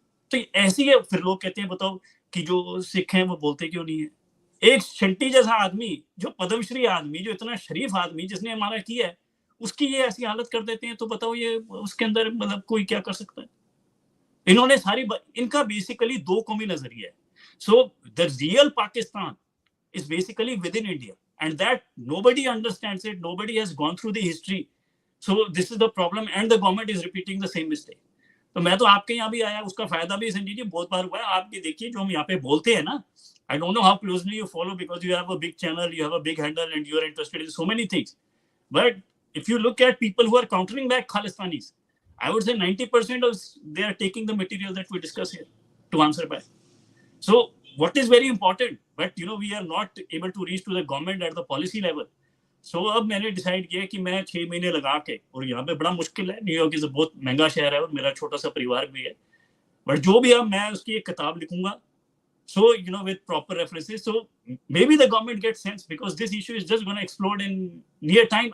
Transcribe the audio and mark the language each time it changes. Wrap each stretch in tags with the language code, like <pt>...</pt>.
<hi>तो ऐसी है, फिर लोग कहते हैं बताओ कि जो सिख हैं वो बोलते क्यों नहीं है। एक शंटी जैसा आदमी, जो पद्मश्री आदमी, जो इतना शरीफ आदमी, जिसने हमारा किया है, उसकी ये ऐसी हालत कर देते हैं, तो बताओ ये उसके अंदर मतलब कोई क्या कर सकता है। इन्होंने इनका बेसिकली दो कौमी नजरिया है।</hi> <en>So the real Pakistan is basically within India, and that nobody understands it, nobody has gone through the history, so this is the problem and the government is repeating the same mistake. तो मैं तो आपके यहाँ भी आया, उसका फायदा भी संजय जी बहुत बार हुआ है।</en> <hi>आप ये देखिए जो हम यहाँ पे बोलते हैं ना,</hi> <en>I don't know how closely you follow because you have a big channel, you have a big handle and you are interested in so many things, but if you look at people who are countering back Khalistanis, I would say 90% of they are taking the material that we discuss here to answer back. So what is very important, but we are not able to reach to the government at the policy level.</en> <hi>So अब मैंने decide किया कि मैं 6 महीने लगा के, और यहाँ पे बड़ा मुश्किल है, न्यूयॉर्क इज बहुत महंगा शहर है और मेरा छोटा सा परिवार भी है, बट जो भी अब मैं उसकी एक किताब लिखूंगा,</hi> <en>so with proper references, so maybe the government gets sense because this issue is just going to explode in near time.</en>